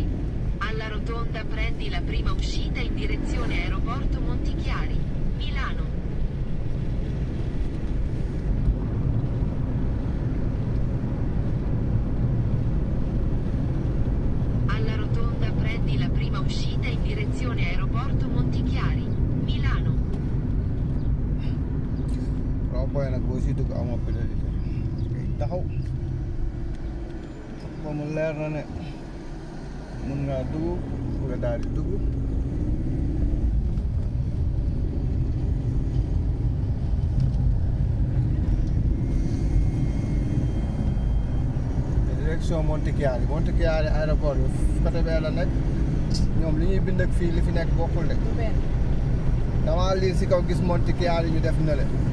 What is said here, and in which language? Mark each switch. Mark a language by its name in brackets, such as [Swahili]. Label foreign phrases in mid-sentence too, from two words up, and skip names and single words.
[Italian] Alla rotonda prendi la prima uscita in direzione aeroporto Montichiari, Milano. Alla rotonda prendi la prima uscita in direzione aeroporto Montichiari, Milano. [Wolof] rond-point nag boo si dugg amoo pénalité ngay taxaw ba mu leer na ne mun ngaa dugg nga daal di dugg [French] direction Montichiari aéroport [Wolof] bi côté bee la nekk ñoom li ñuy bind ak fii li fi nekk bokkul de dama lii si kaw gis Montichiari ñu def na le